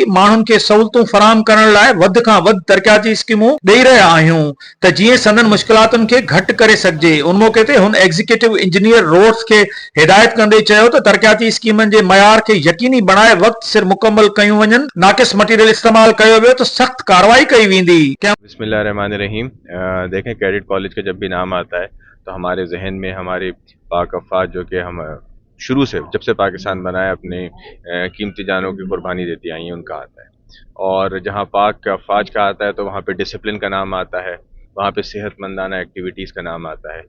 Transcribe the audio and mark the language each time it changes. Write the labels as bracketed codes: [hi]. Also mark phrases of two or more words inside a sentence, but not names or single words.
[sd] माण्हुनि खे सहूलतूं फराहम करण लाइ वधि खां वधि तरक़ियाती स्कीमूं ॾेई रहिया आहियूं त जीअं संदन मुश्किलातुनि खे घटि करे सघिजे। उन मौके ते हुन एग्जीक्यूटिव इंजीनियर रोड्स खे हिदायत कंदे चयो त तरक़ियाती स्कीमनि जे मयार खे यकीनी बणाए वक़्त सिर मुकम्मल कयूं वञनि। नाक़िस मटीरियल इस्तेमाल कयो वियो त सख़्त कार्रवाई कई वेंदी। [ar] बिस्मिल्लाहिर्रहमानिर्रहीम। [ur] देखें دیکھیں کیڈٹ کالج کا جب بھی نام آتا ہے تو ہمارے ذہن میں ہمارے پاک افواج جو کہ ہم شروع سے جب سے پاکستان بنا ہے اپنے قیمتی جانوں کی قربانی دیتی آئی ہیں ان کا آتا ہے، اور جہاں پاک افواج کا آتا ہے تو وہاں پہ ڈسپلن کا نام آتا ہے، وہاں پہ صحت مندانہ ایکٹیویٹیز کا نام آتا ہے.